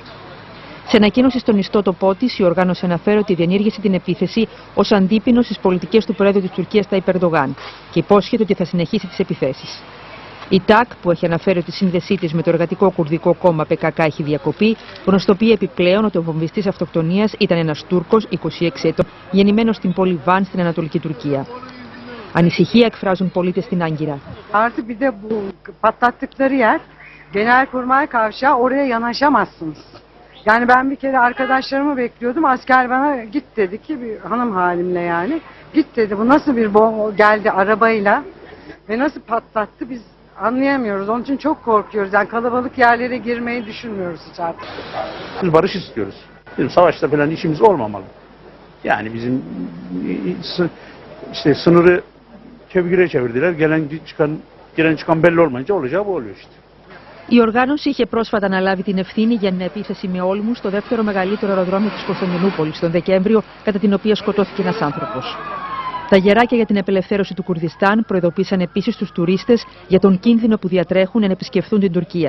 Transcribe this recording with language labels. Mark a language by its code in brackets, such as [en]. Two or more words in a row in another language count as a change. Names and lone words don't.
[el] Σε ανακοίνωση στον ιστότοπό της, η οργάνωση αναφέρει ότι διενήργησε την επίθεση ως αντίπινο στις πολιτικές του Προέδρου της Τουρκίας Ταϊπ Ερντογάν και υπόσχεται ότι θα συνεχίσει τις επιθέσεις. Η ΤΑΚ, που έχει αναφέρει ότι η σύνδεσή της με το Εργατικό Κουρδικό Κόμμα ΠΚΚ έχει διακοπεί, γνωστοποιεί επιπλέον ότι ο βομβιστής αυτοκτονίας ήταν ένας Τούρκος 26 ετών, γεννημένος στην πόλη Βαν στην Ανατολική Τουρκία. Ανησυχία εκφράζουν πολίτες στην Άγκυρα. [tr] Artı bir de bu patlattıkları yer Genelkurmay Kavşağı, oraya yanaşamazsınız. Yani ben bir kere arkadaşlarımı bekliyordum. Asker bana git dedi ki, bir hanım halimle yani. Git dedi, bu nasıl bir bomba geldi arabayla ve nasıl patlattı biz anlayamıyoruz. Onun için çok korkuyoruz. Yani kalabalık yerlere girmeyi düşünmüyoruz hiç artık. Biz barış istiyoruz. Bizim savaşta falan işimiz olmamalı. Yani bizim işte sınırı kevgire çevirdiler. Giren çıkan belli olmayınca olacağı bu oluyor işte. [el] Η οργάνωση είχε πρόσφατα αναλάβει την ευθύνη για την επίθεση με όλμους στο δεύτερο μεγαλύτερο αεροδρόμιο της Κωνσταντινούπολης τον Δεκέμβριο, κατά την οποία σκοτώθηκε ένας άνθρωπος. Τα γεράκια για την απελευθέρωση του Κουρδιστάν προειδοποίησαν επίσης τους τουρίστες για τον κίνδυνο που διατρέχουν να επισκεφθούν την Τουρκία.